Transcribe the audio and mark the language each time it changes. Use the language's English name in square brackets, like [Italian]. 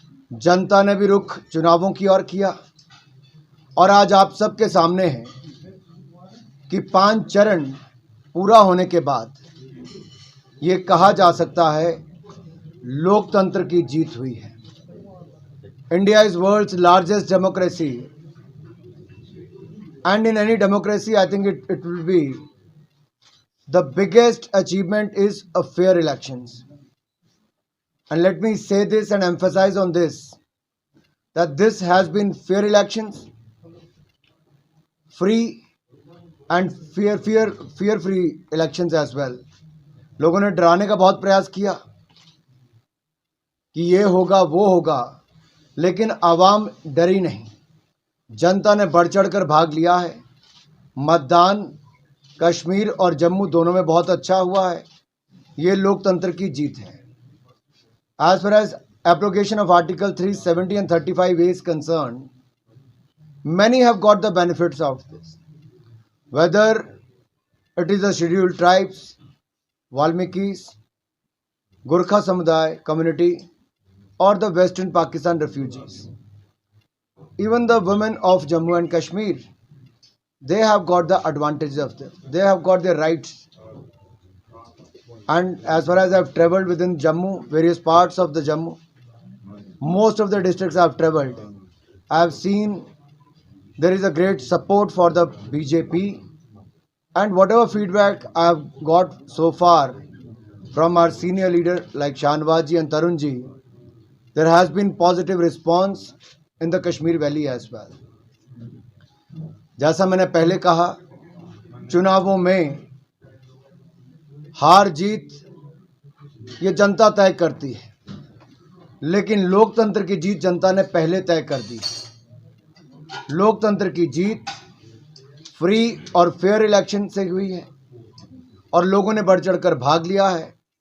[Hindi] जनता ने भी रुख चुनावों की ओर किया और आज आप सबके सामने है कि 5 चरण पूरा होने के बाद ये कहा जा सकता है लोकतंत्र की जीत हुई है। [English] India is world's largest democracy and in any democracy I think it will be the biggest achievement is a fair elections. And let me say this and emphasize on this, that this has been fair elections, free and fear-free elections as well. [Hindi] लोगों ने डराने का बहुत प्रयास किया कि ये होगा वो होगा, लेकिन आवाम डरी नहीं। जनता ने बढ़ चढ़कर भाग लिया है। मतदान कश्मीर और जम्मू दोनों में बहुत अच्छा हुआ है। ये लोकतंत्र की जीत है। [English] As far as application of Article 370 and 35A is concerned, many have got the benefits of this. Whether it is the scheduled tribes, Valmikis, Gurkha Samuday community, or the Western Pakistan refugees. Even the women of Jammu and Kashmir, they have got the advantage of this. They have got their rights. And as far as I have travelled within Jammu, various parts of the Jammu, most of the districts I have travelled, I have seen there is a great support for the BJP, and whatever feedback I have got so far from our senior leader like Shahnawaz ji and Tarun ji, there has been positive response in the Kashmir Valley as well. [Hindi] जैसा मैंने पहले कहा, चुनावों में हार जीत ये जनता तय करती है, लेकिन लोकतंत्र की जीत जनता ने पहले तय कर दी। लोकतंत्र की जीत फ्री और फेयर इलेक्शन से हुई है और लोगों ने बढ़ चढ़कर भाग लिया है।